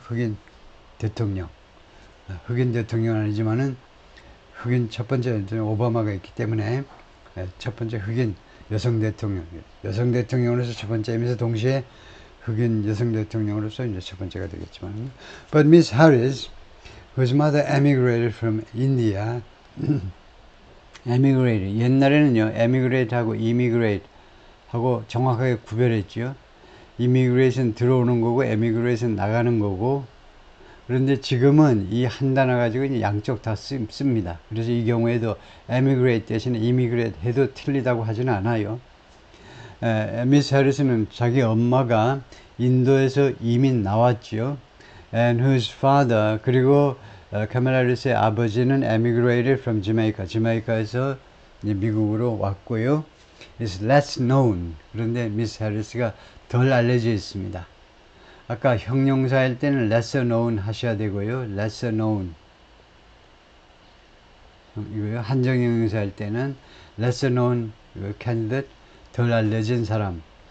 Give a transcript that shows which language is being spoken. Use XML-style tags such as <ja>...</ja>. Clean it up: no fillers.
<ko>흑인 대통령. 흑인 대통령은 아니지만은 흑인 첫 번째 오바마가 있기 때문에 첫 번째 흑인 여성 대통령. 여성 대통령으로서 첫 번째이면서 동시에 흑인 여성 대통령으로서 이제 첫 번째가 되겠지만.</ko> <en>But Miss Harris, whose mother emigrated from India, emigrated.</en> <ko>옛날에는요, emigrate 하고 immigrate 하고 정확하게 구별했죠. immigration 들어오는 거고, emigration 나가는 거고. 그런데 지금은 이 한 단어 가지고 양쪽 다 씁니다. 그래서 이 경우에도 emigrate 대신에 immigrate 해도 틀리다고 하지는 않아요. 미스 해리스는 자기 엄마가 인도에서 이민 나왔죠.</ko> <en>And whose father,</en> <ko>그리고 카멜라 해리스의 아버지는</ko> <en>emigrated from Jamaica.</en> <ko>자메이카에서 미국으로 왔고요.</ko> <en>is less known.</en> <ko>그런데 미스 해리스가 덜 알려져 있습니다. 아까 형용사일 때는</ko> <en>lesser known</en> <ko>하셔야 되고요.</ko> <en>lesser known.</en> <ko>이거요. 한정 형용사일 때는</ko> <en>lesser known candidate,</en> <ko>덜 알려진 사람.</ko>